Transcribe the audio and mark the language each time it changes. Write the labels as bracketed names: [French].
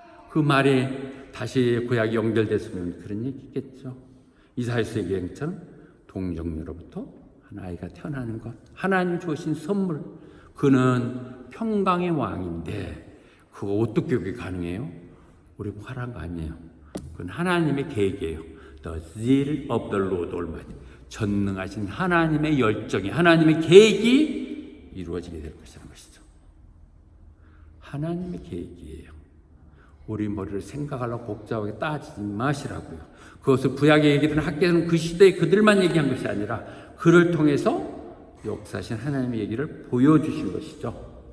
[Korean] 그 말이 다시 구약이 연결됐으면 그런 얘기겠죠. 이사야서 얘기처럼 동정녀로부터 한 아이가 태어나는 것, 하나님 주신 선물. 그는 평강의 왕인데 그거 어떻게 그게 가능해요? 우리 화난 거 아니에요. 그건 하나님의 계획이에요. [English] The zeal of the Lord Almighty. [Korean] 전능하신 하나님의 열정이, 하나님의 계획이 이루어지게 될 것이라는 것이죠. 하나님의 계획이에요. 우리 머리를 생각하려고 복잡하게 따지지 마시라고요. 그것을 구약의 얘기들은 학계에서는 그 시대에 그들만 얘기한 것이 아니라 그를 통해서 역사하신 하나님의 얘기를 보여주신 것이죠.